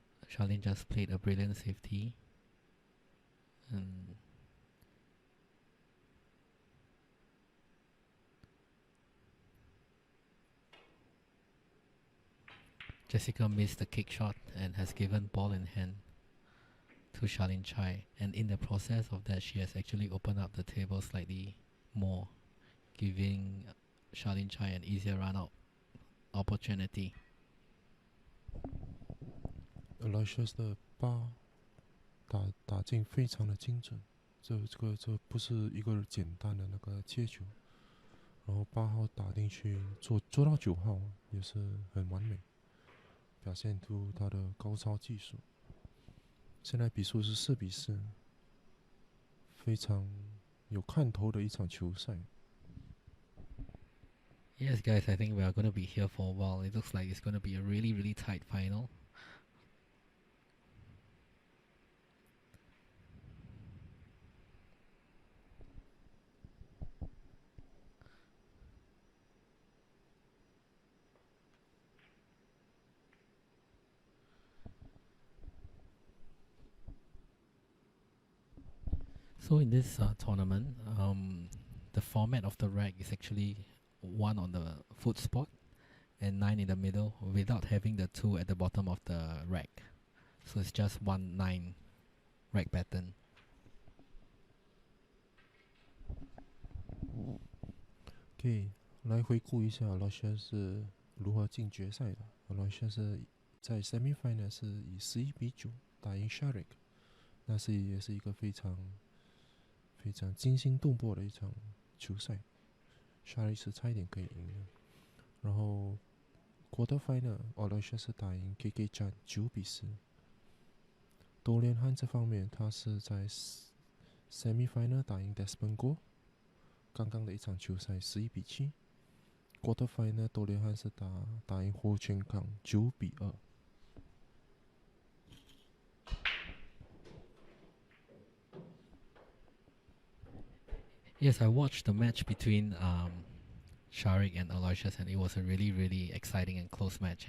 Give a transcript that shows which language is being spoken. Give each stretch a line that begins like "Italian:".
English: Charlene just played a brilliant safety, and Jessica missed the kick shot and has given ball in hand to Charlene Chai, and in the process of that she has actually opened up the table slightly more, giving Charlene Chai an easier run out opportunity.
Chinese: Aloysius 的八打进非常的精准，这不是一个简单的那个接球，然后8号打进去做到9号也是很完美，表现出他的高超技术。现在比数是4-4，非常有看头的一场球赛。
English: Yes, guys, I think we are going to be here for a while. It looks like it's going to be a really, really tight final. So in this tournament, the format of the rack is actually 1 on the foot spot and 9 in the middle, without having the 2 at the bottom of the rack. So it's just 1-9 rack pattern.
Chinese: OK， 来回顾一下 Aloysius 是如何进决赛的。 Aloysius 是在 semi-final 是以11-9打赢 Sharik， 那也是一个非常惊心动魄的一场球赛。 Sharik 是差一点可以赢的。然后 quarter final Aloysius 是打赢 KK Chan 9-4。 Toh Lian 这方面，他是在 semi-final 打赢 Desmond Go， 刚刚的一场球赛11-7。 quarter final Toh Lian 是打赢霍全康9-2。
English: Yes, I watched the match between Sharik and Aloysius, and it was a really, really exciting and close match.